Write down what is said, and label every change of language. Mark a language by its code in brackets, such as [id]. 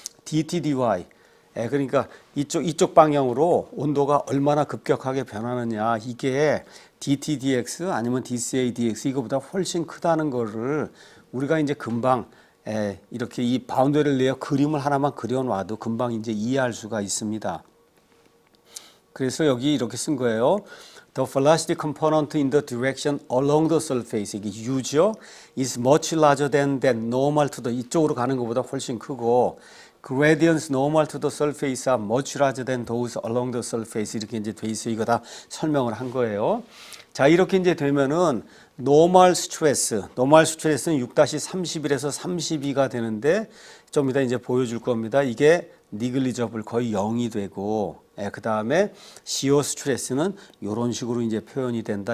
[ko] dt dy 그러니까 이쪽 방향으로 온도가 얼마나 급격하게 변하느냐 이게 dt dx 아니면 dca dx 이거보다 훨씬 크다는 거를 우리가 이제 금방 이렇게 이 바운더리 레이어 그림을 하나만 그려놔도 금방 이제 이해할 수가 있습니다. 그래서 여기 이렇게 쓴 거예요. [en] The velocity component in the direction along the surface [ko] 이게 u죠. [en] is much larger than normal to the [ko] 이쪽으로 가는 것보다 훨씬 크고 [en] gradients normal to the surface are much larger than those along the surface [ko] 이렇게 이제 돼 있어요. 이거 다 설명을 한 거예요. 자 이렇게 이제 되면은 normal stress는 6-31에서 32가 되는데 좀 이따 이제 보여줄 겁니다. 이게 negligible 거의 0이 되고 그 다음에 shear stress는 이런 식으로 이제 표현이 된다.